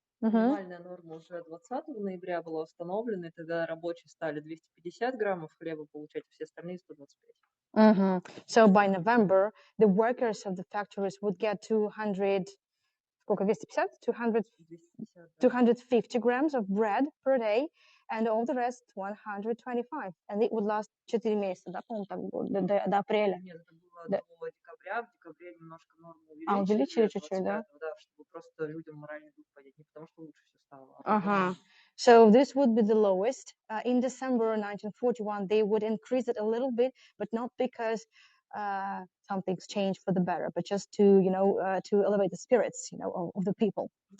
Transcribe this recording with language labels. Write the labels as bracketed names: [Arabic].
[Russian] Минимальная норма уже 20 ноября была установлена, и тогда рабочие стали 250 граммов хлеба получать, все остальные 125. [English] So by November, the workers of the factories would get 250 grams of bread per day, and all the rest 125. And it would last [Russian] 4 месяца, да, по-моему, так было, до апреля. Нет, это было до декабря, в декабре немножко норму увеличили чуть-чуть, да, чтобы просто людям моральный дух поднять, не потому что лучше все стало. [English] So this would be the lowest. In December 1941, they would increase it a little bit, but not because something's changed for the better, but just to, to elevate the spirits, of the people.